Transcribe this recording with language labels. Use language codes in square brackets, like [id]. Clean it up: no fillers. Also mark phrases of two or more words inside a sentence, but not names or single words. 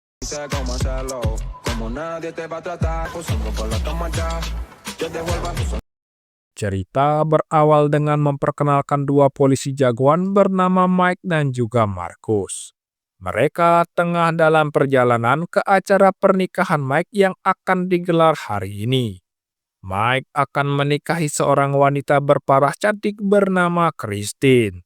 [es] sé cómo hacerlo, como nadie te va a tratar, posando por la cama ya, yo te vuelvo a tu. [id] Cerita berawal dengan memperkenalkan dua polisi jagoan bernama Mike dan juga Marcus. Mereka tengah dalam perjalanan ke acara pernikahan Mike yang akan digelar hari ini. Mike akan menikahi seorang wanita berparas cantik bernama Christine.